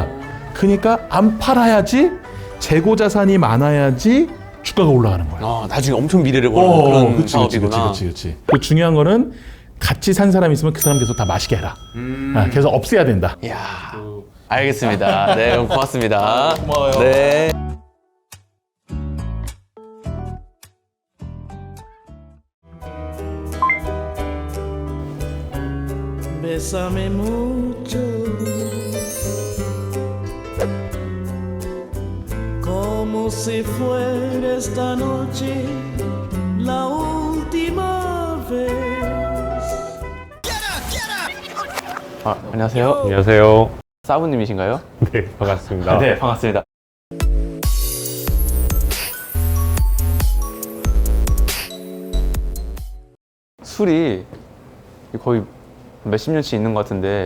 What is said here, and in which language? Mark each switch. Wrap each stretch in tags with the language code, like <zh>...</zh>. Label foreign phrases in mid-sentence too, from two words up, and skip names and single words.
<ko>그러니까 안 팔아야지, 재고 자산이 많아야지 주가가 올라가는 거야. 나중에 엄청 미래를 보는 그런 그치. 사업이구나. 그 중요한 거는 같이 산 사람이 있으면 그 사람 계속 다 마시게 해라. 계속 없애야 된다. 이야. 알겠습니다. 네, 그럼 고맙습니다. 고마워요. 네.</ko> <es>Bésame mucho, como si fuera esta noche la última vez.</es> <ko>안녕하세요. 안녕하세요. 사부님이신가요? 네, 반갑습니다. 네, 반갑습니다. 술이 거의 몇십 년씩 있는 것 같은데</ko>